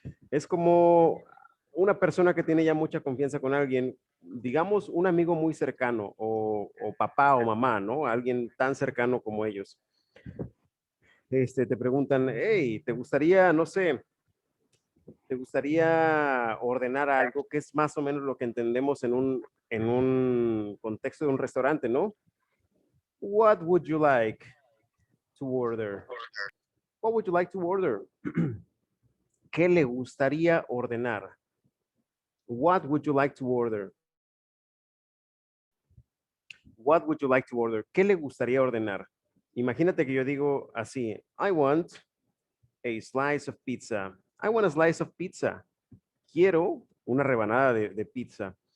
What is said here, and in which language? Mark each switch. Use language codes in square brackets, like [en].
[es] Es como una persona que tiene ya mucha confianza con alguien, digamos un amigo muy cercano, o papá o mamá, ¿no? Alguien tan cercano como ellos. Te preguntan, hey, ¿te gustaría, no sé, te gustaría ordenar algo que es más o menos lo que entendemos en un contexto de un restaurante, ¿no? [en] What would you like to order? What would you like to order? [es] ¿Qué le gustaría ordenar? [en] What would you like to order? What would you like to order? [es] ¿Qué le gustaría ordenar? Imagínate que yo digo así, [en] I want a slice of pizza. I want a slice of pizza. [es] Quiero una rebanada de pizza.